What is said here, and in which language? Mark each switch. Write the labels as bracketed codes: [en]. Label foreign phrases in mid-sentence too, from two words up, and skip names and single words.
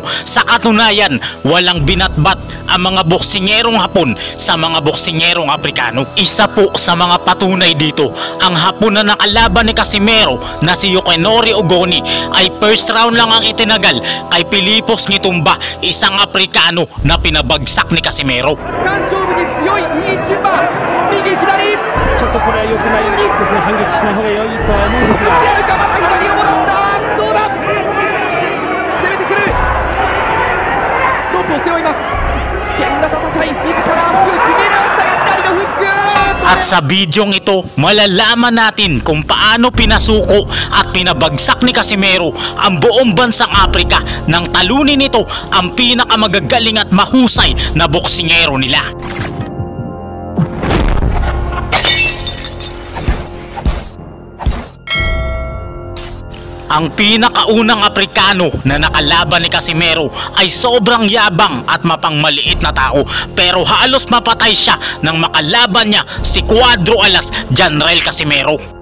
[tl] Sa katunayan, walang binatbat ang mga boksingerong Hapon sa mga boksingerong Aprikano. Isa po sa mga patunay dito, ang Hapon na nakalaban ni Casimero na si Yukinori Ogoni ay [en] first round [tl] lang ang itinagal kay Pilipos Ngitumba, isang Aprikano na pinabagsak ni Casimero. [ja] ちょっとこれは良くないですね。反撃しない方が良いとは思うんですが。打ち合うか、また左をもらった。どうだ。攻めてくる。ロープを背負います。危険な戦い。自ら足を決め直したが左のフック。 [tl] At sa bidyong ito, malalaman natin kung paano pinasuko at pinabagsak ni Casimero ang buong bansang Aprika nang talunin nito ang pinakamagagaling at mahusay na boksingero nila. Ang pinakaunang Aprikano na nakalaban ni Casimero ay sobrang yabang at mapangmaliit na tao, pero halos mapatay siya nang makalaban niya si Cuadro Alas Janrael Casimero.